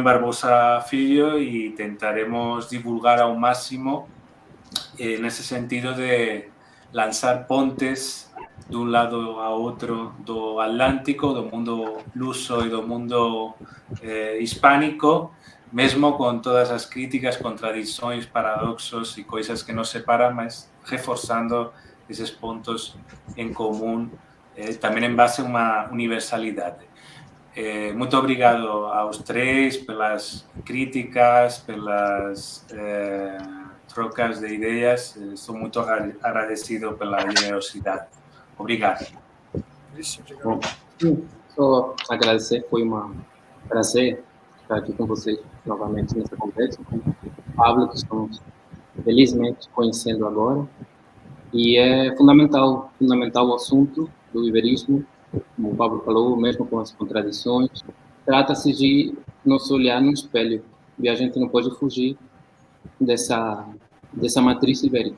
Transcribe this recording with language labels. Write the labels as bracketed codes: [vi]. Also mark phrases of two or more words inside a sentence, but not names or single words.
[gl] Barbosa Filho e tentaremos divulgar ao máximo nese sentido de lanzar pontes dun lado a outro do Atlántico, do mundo luso e do mundo hispánico, mesmo con todas as críticas, contradicións, paradoxos e coisas que nos separan, mas reforzando eses pontos en común [pt] também em base a uma universalidade. Muito obrigado aos três pelas críticas, pelas trocas de ideias. Estou muito agradecido pela generosidade. Obrigado. Bom, só agradecer, foi um prazer estar aqui com vocês novamente nessa conversa, com o Pablo, que estamos felizmente conhecendo agora, e é fundamental o assunto do iberismo, como o Pablo falou, mesmo com as contradições, trata-se de nos olhar no espelho, e a gente não pode fugir dessa matriz ibérica.